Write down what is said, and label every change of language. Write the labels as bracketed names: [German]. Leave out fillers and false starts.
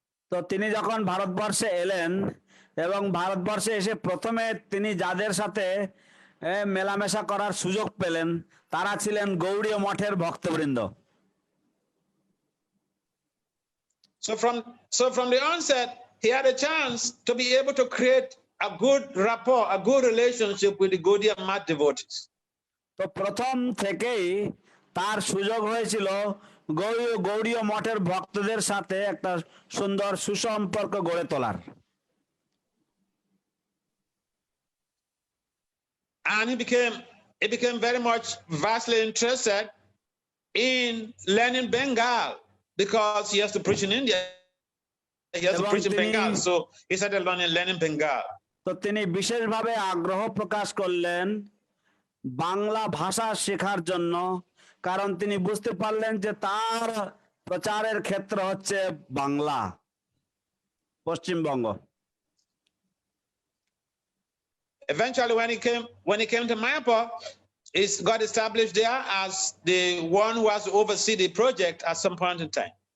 [Bangla] তো তিনি যখন ভারতবর্ষে এলেন এবং ভারতবর্ষে এসে প্রথমে তিনি যাদের সাথে মেলামেশা করার সুযোগ পেলেন তারা ছিলেন গৌড়ীয় মঠের ভক্তবৃন্দ। [English] So from the onset, he had a chance to be able to create a good rapport, a good relationship with the Gaudiya Math devotees. [Bangla] তো প্রথম থেকেই তার সুযোগ হয়েছিল গৌড়ীয় মঠের ভক্তদের সাথে একটা সুন্দর সুসম্পর্ক গড়ে তোলার। [English] And he became very much vastly interested in learning Bengal because he has to preach in India. He has to preach in Bengal, so he started learning Bengal. [Bangla] তো তিনি বিশেষভাবে আগ্রহ প্রকাশ করলেন বাংলা ভাষা শেখার জন্য, কারণ তিনি বুঝতে পারলেন যে তার প্রচারের ক্ষেত্র হচ্ছে Bangla, Paschimbanga. [English] Eventually, when he came to Mayapur, he got established there as the one who has to oversee the project at some point in time.